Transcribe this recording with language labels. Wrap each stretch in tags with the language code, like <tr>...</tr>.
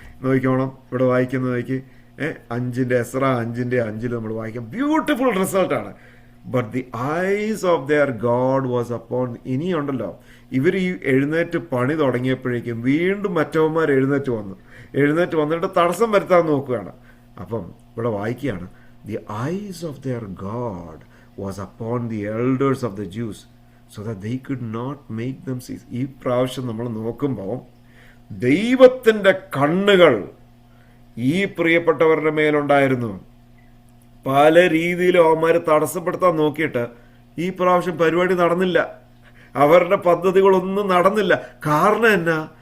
<ml>നോക്കിക്കോണം, ഇവിടെ വായിക്കുന്നത് നോക്കി, 5-ന്റെ എസ്രാ 5-5 നമ്മൾ വായിക്കാം.</ml> <en>Beautiful റിസൾട്ടാണ്. But the eyes of their God was upon.</en> <ml>ഇനിയുണ്ടല്ലോ, ഇവർ ഈ എഴുന്നേറ്റ് പണി തുടങ്ങിയപ്പോഴേക്കും വീണ്ടും മറ്റവന്മാർ എഴുന്നേറ്റ് വന്നിട്ട് തടസ്സം വരുത്താൻ നോക്കുകയാണ്. അപ്പം ഇവിടെ വായിക്കുകയാണ്,</ml> <en>the eyes of their God was upon the elders of the Jews so that they could not make them cease.</en> <ml>ഈ പ്രാവശ്യം നമ്മൾ നോക്കുമ്പോൾ ദൈവത്തിൻ്റെ കണ്ണുകൾ ഈ പ്രിയപ്പെട്ടവരുടെ മേലുണ്ടായിരുന്നു. പല രീതിയിലും അവന്മാർ തടസ്സപ്പെടുത്താൻ നോക്കിയിട്ട് ഈ പ്രാവശ്യം പരിപാടി നടന്നില്ല, അവരുടെ പദ്ധതികളൊന്നും നടന്നില്ല. കാരണം എന്നാ?</ml>